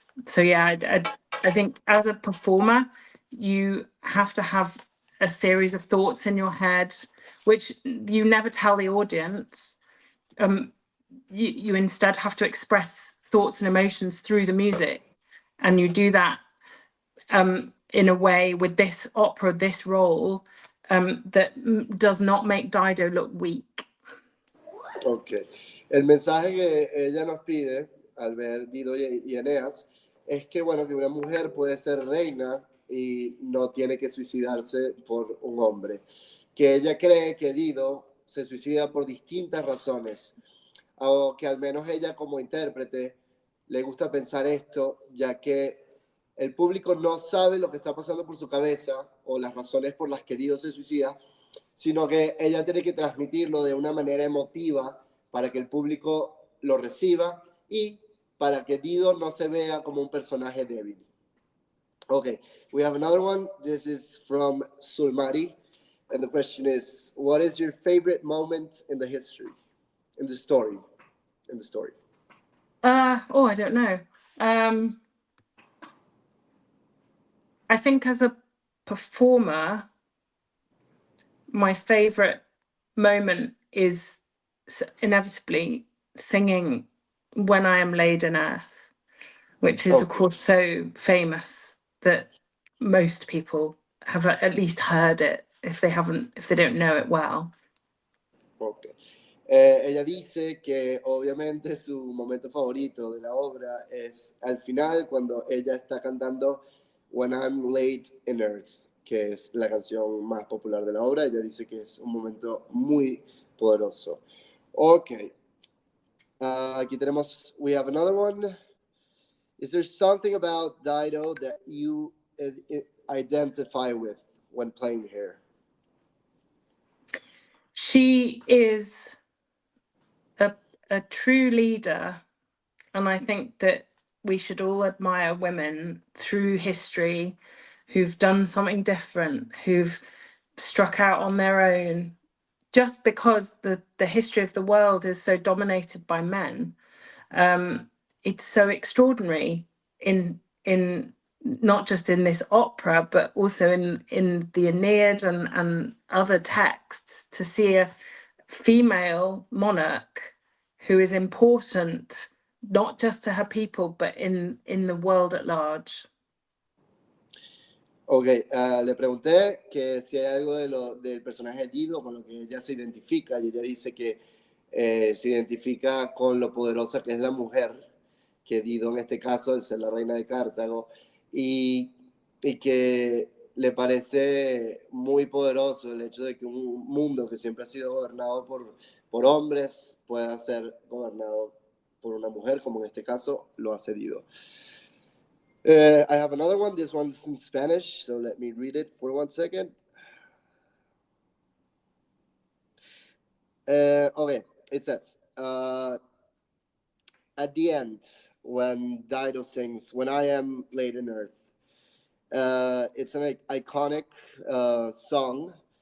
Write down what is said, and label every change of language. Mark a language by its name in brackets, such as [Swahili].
[English] So yeah, I think as a performer, you have to have a series of thoughts in your head, which you never tell the audience. You instead have to express thoughts and emotions through the music, and you do that in a way with this opera, this role, that does not make Dido look weak. Ok. [Spanish] El mensaje que ella nos pide al ver Dido y Eneas es que, bueno, que una mujer puede ser reina y no tiene que suicidarse por un hombre. Que ella cree que Dido se suicida por distintas razones, o que al menos ella como intérprete le gusta pensar esto, ya que el público no sabe lo que está pasando por su cabeza o las razones por las que Dido se suicida, sino que ella tiene que transmitirlo de una manera emotiva para que el público lo reciba y para que Dido no se vea como un personaje débil. [English] Okay, we have another one. This is from Sulmari, and the question is, what is your favorite moment in the history, in the story? Oh, I don't know. I think as a performer, my favorite moment is inevitably singing When I Am Laid in Earth, which is, of course, so famous that most people have at least heard it if they don't know it well. Okay. [Spanish] Ella dice que obviamente su momento favorito de la obra es al final cuando ella está cantando When I'm Laid in Earth, que es la canción más popular de la obra. Ella dice que es un momento muy poderoso. Ok. Aquí tenemos, [English] we have another one. Is there something about Dido that you identify with when playing her? She is a true leader, and I think that we should all admire women through history who've done something different, who've struck out on their own. Just because the history of the world is so dominated by men, it's so extraordinary in not just in this opera, but also in the Aeneid and other texts, to see a female monarch who is important not just to her people, but in the world at large. [Spanish] Ok, le pregunté que si hay algo del personaje Dido con lo que ella se identifica, y ella dice que se identifica con lo poderosa que es la mujer, que Dido en este caso es la reina de Cartago, y que le parece muy poderoso el hecho de que un mundo que siempre ha sido gobernado por hombres pueda ser gobernado por una mujer, como en este caso lo ha Dido. [English] I have another one. This one's in Spanish, so let me read it for 1 second. Okay, it says, at the end, when Dido sings, When I Am Laid in Earth, it's an iconic song.